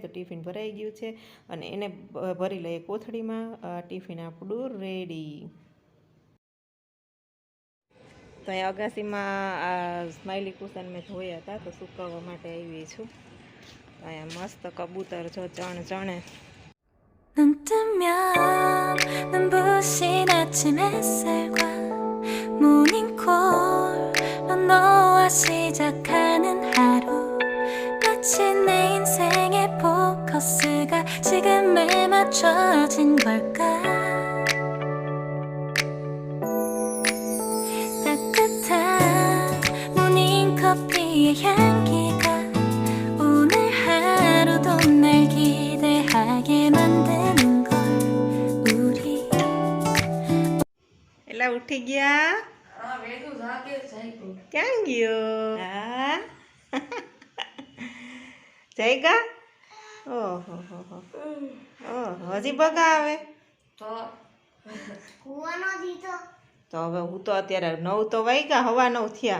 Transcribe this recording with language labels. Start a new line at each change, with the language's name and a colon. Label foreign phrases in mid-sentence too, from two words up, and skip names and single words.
Gujarati: તો ટિફિન ભરાઈ ગયું છે અને એને ભરી લઈએ કોથળીમાં. ટિફિન આપણું રેડી. તો અહીંયા અગાસીમાં આ સ્માઇલી કુશન મેં ધોયા હતા તો સુકવવા માટે આવી છું. અહીંયા મસ્ત કબૂતર જો ચણે.
Korean: 눈 뜨면 눈부신 아침 햇살과 모닝콜로 너와 시작하는 하루 마치 내 인생의 포커스가 지금에 맞춰진 걸까 따뜻한 모닝커피의 향기가 오늘 하루도 날 기대하게 만드는 걸 우리
Gujarati: એલા ઉઠી ગયા? ક્યાં ગયો? હા જાયગા? ઓહો હજી બગા આવે તો હવે હું તો અત્યારે 9 તો વાગ્યા, હવા 9 થયા.